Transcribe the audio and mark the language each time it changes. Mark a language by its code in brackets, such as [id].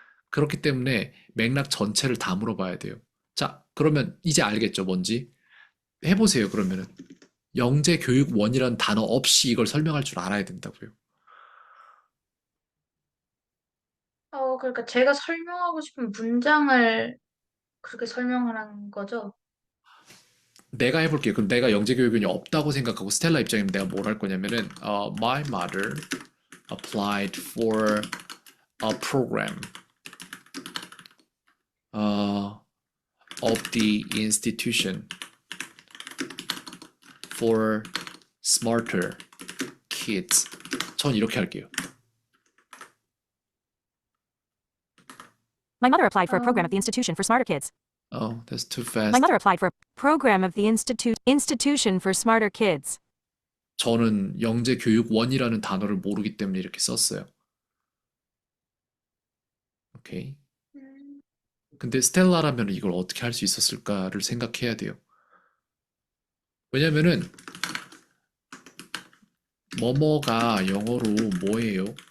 [ko] 그렇기 때문에 맥락 전체를 다 물어봐야 돼요. 자, 그러면 이제 알겠죠, 뭔지? 해보세요, 그러면은. 영재교육원이라는 단어 없이 이걸 설명할 줄 알아야 된다고요. 그러니까 제가 설명하고 싶은 문장을 그렇게 설명하라는 거죠? 내가 해볼게요. 그럼 내가 영재교육원이 없다고 생각하고 스텔라 입장이면 내가 뭘 할 거냐면은 [en] My mother applied for a program uh, of the institution for smarter kids. [ko] 전 이렇게 할게요. [en] My mother applied for a program of the 음, Institution for Smarter Kids. Oh, that's too My fast. mother applied for a program of the Institution for Smarter Kids. [ko] 저는 영재교육원이라는 단어를 모르기 때문에 이렇게 썼어요. 오케이. 음, 근데 스텔라라면 이걸 어떻게 할 수 있었을까를 생각해야 돼요. 왜냐면은 뭐뭐가 영어로 뭐예요?